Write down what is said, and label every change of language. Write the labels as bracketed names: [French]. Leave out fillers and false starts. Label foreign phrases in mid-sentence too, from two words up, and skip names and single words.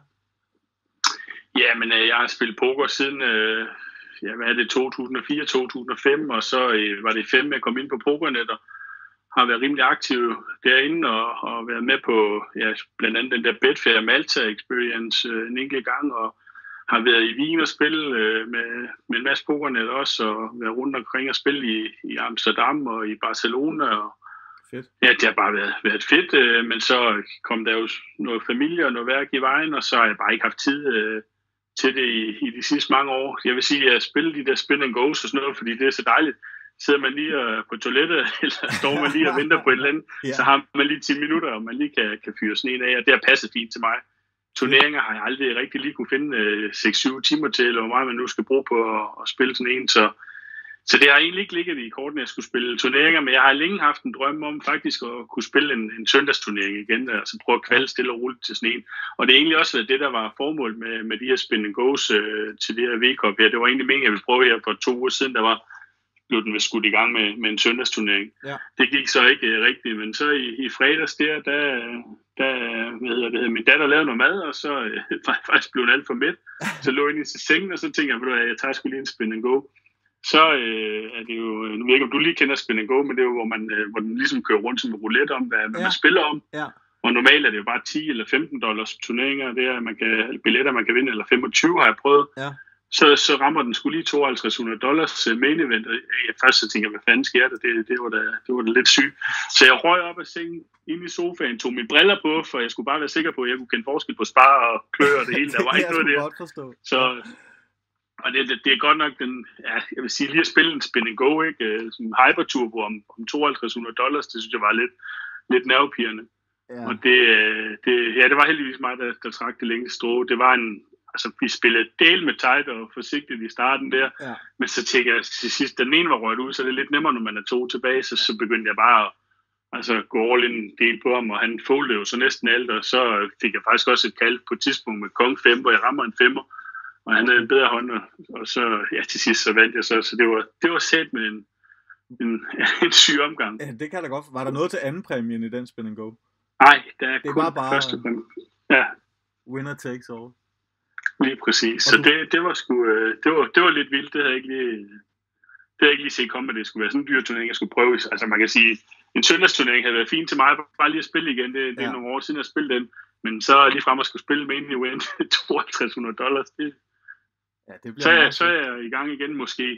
[Danish] Jamen, jeg har spillet poker siden, 2004-2005, og så var det 5, jeg kom ind på Pokernet, og har været rimelig aktiv derinde, og været med på blandt andet den der Betfair Malta Experience en enkelt gang, og har været i Wien og spille med en masse Pokernet også, og været rundt omkring og spille i Amsterdam og i Barcelona, og fedt. Ja, det har bare været fedt, men så kom der jo noget familie og noget værk i vejen, og så har jeg bare ikke haft tid til det i de sidste mange år. Jeg vil sige, at jeg spiller de der [English] spin and goes [Danish] og sådan noget, fordi det er så dejligt. Sidder man lige på toilettet, eller står man lige og venter på et eller andet, så har man lige 10 minutter, og man lige kan fyre sådan en af, og det har passet fint til mig. Turneringer har jeg aldrig rigtig lige kunne finde 6-7 timer til, eller hvor meget man nu skal bruge på at spille sådan en, så det har egentlig ikke ligget i korten, at jeg skulle spille turneringer, men jeg har længe haft en drøm om faktisk at kunne spille en søndagsturnering igen, altså prøve at kvalde stille og roligt til sådan en. Og det er egentlig også det, der var formål med de her [English] spin and goes [Danish] til det her V-Cup her. Det var egentlig meningen, jeg ville prøve her for 2 uger siden, blev den skudt i gang med en søndagsturnering. Ja. Det gik så ikke rigtigt, men så i fredags min datter lavede noget mad, og så faktisk blev den alt for mæt. Så lå ind i sengen, og så tænkte jeg, jeg tager sgu lige en [English] spin and go. [Danish] Så er det jo, nu ved jeg ikke, om du lige kender [English] spin and go, [Danish] men det er jo, hvor den ligesom kører rundt som en roulette om, hvad man spiller om. Ja. Og normalt er det jo bare 10 eller $15 turneringer, det er billetter, man kan vinde, eller 25 har jeg prøvet. Ja. Så rammer den skulle lige $5,200 [English] main event, [Danish] og først så tænker jeg, hvad fanden sker der? Det var da lidt sygt. Så jeg røg op af sengen, ind i sofaen, tog mine briller på, for jeg skulle bare være sikker på, at jeg kunne kende forskel på spar og klør og det hele. Der var ikke noget der. Så og det er godt nok jeg vil sige, lige at spille en [English] spin and go, [Danish] ikke? Sådan en hyperturbo om $5,200, det synes jeg var lidt nervepirrende. Ja. Og det var heldigvis mig, der trak det længste strå. Det var vi spillede del med tight og forsigtigt i starten der, men så tænker jeg til sidst, den ene var røget ud, så det er lidt nemmere, når man er 2 tilbage, så begyndte jeg bare at gå [English] all in [Danish] en del på ham, og han foldede jo så næsten alt, og så fik jeg faktisk også et kald på et tidspunkt med kong 5, hvor jeg rammer en 5'er, Og han havde en bedre hånd, og så, ja, til sidst så vandt jeg så det var sæt med en syg omgang. Ja, det kan da godt. Var der noget til anden præmien i den [English] Spin and Go? [Danish] Nej, det er det kun var bare første præmie. Ja. [English] Winner takes all. [Danish] Lige præcis. Så det var sgu, det var lidt vildt. Det havde jeg ikke lige set komme, at det skulle være sådan en dyr turnering, jeg skulle prøve. Altså man kan sige, en søndagsturnering havde været fint til mig, bare lige at spille igen. Det er nogle år siden, jeg spillede den. Men så lige frem at skulle spille med en event, $5200, så er jeg i gang igen måske.